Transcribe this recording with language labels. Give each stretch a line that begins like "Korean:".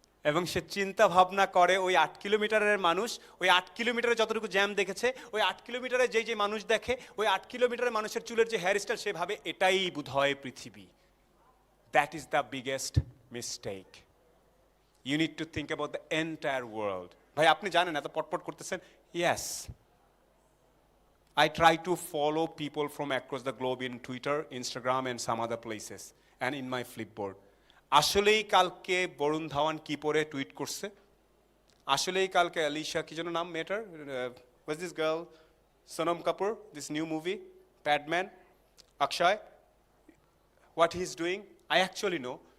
Bangla: এবং সে চিন্তা ভাবনা করে ওই 8 কিলোমিটারের মানুষ ওই 8 কিলোমিটারে যতটুকু জ্যাম দেখেছে, ওই 8 কিলোমিটারে যে মানুষ দেখে, ওই 8 কিলোমিটারের মানুষের চুলের যে হেয়ার স্টাইল, সে ভাবে এটাই বোধহয় পৃথিবী।
English: That is the biggest mistake. You need to think about the entire world.
Bangla: ভাই আপনি জানেন এত পটপট করতেছেন,
English: Yes I try to follow people from across the globe in Twitter, Instagram and some other places and in my Flipboard.
Bangla: আসলেই কালকে বরুণ ধাওয়ান কি পরে tweet করছে, আসলেই কালকে আলিশা কি যেন নাম মেয়েটার,
English: was this girl
Bangla: Sonam Kapoor, this new movie Padman, Akshay,
English: What he is doing I actually know.